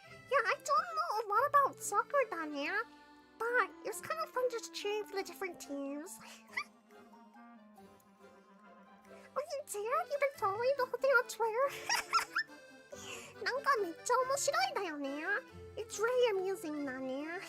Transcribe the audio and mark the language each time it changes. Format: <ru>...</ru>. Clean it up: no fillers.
<en>Yeah, I don't know a lot about soccer down there, but it was kind of fun just cheering for the different teams. Oh, you did? You've been following the whole thing on Twitter?</en> <ja>なんかめっちゃ面白いだよね。</ja> <en>It's really amusing だね。</en>